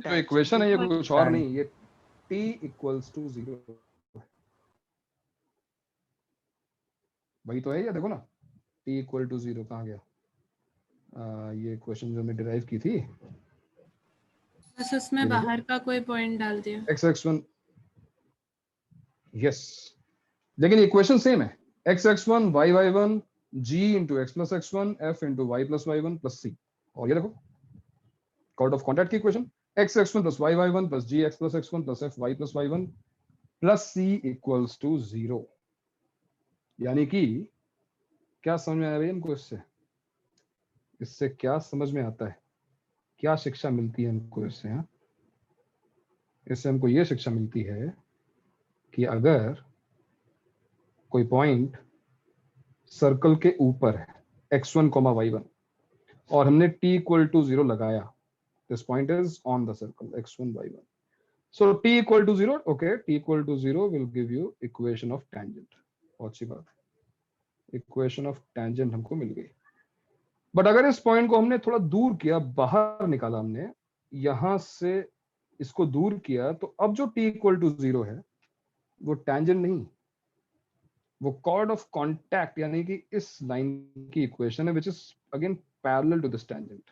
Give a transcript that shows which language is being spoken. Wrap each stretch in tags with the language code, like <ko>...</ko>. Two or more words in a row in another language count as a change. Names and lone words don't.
<hi>जो इक्वेशन है ये कुछ और नहीं, ये t</hi> <en>equals to</en> <hi>0 वही तो है। ये देखो ना, t</hi> <en>equal to</en> <hi>0 कहाँ गया? ये क्वेश्चन जो मैं डिराइव की थी, बस उसमें बाहर का कोई पॉइंट डाल दिया। x x1, यस, लेकिन</hi> <en>equation same</en> <hi>है,</hi> <en>x x1 y y1 g into x plus x1 f into y plus y1 plus c।</en> <hi>और ये देखो</hi> <en>chord of contact</en> <hi>की इक्वेशन,</hi> <en>x x1 plus y y1 plus g x plus x1 plus f y plus y1 plus c equals to 0।</en> <hi>यानी कि क्या समझ में आया भाई हमको? इससे क्या समझ में आता है, क्या शिक्षा मिलती है हमको इससे? हाँ, इससे हमको ये शिक्षा मिलती है कि अगर कोई</hi> <en>point circle</en> <hi>के ऊपर है x1, y1 और हमने t</hi> <en>equal to</en> <hi>0 लगाया,</hi> <en>this point is on the circle x1, y1, so t equal to 0, okay, t equal to 0 will give you equation of tangent.</en> <hi>बहुत अच्छी बात,</hi> <en>equation of tangent</en> <hi>हमको मिल गई। बट अगर इस पॉइंट को हमने थोड़ा दूर किया, बाहर निकाला हमने, यहां से इसको दूर किया, तो अब जो t</hi> <en>equal to</en> <hi>0 है वो टेंजेंट नहीं, वो</hi> <en>chord of contact</en> <hi>यानी कि इस लाइन की इक्वेशन है</hi> <en>which is again parallel to this tangent.</en>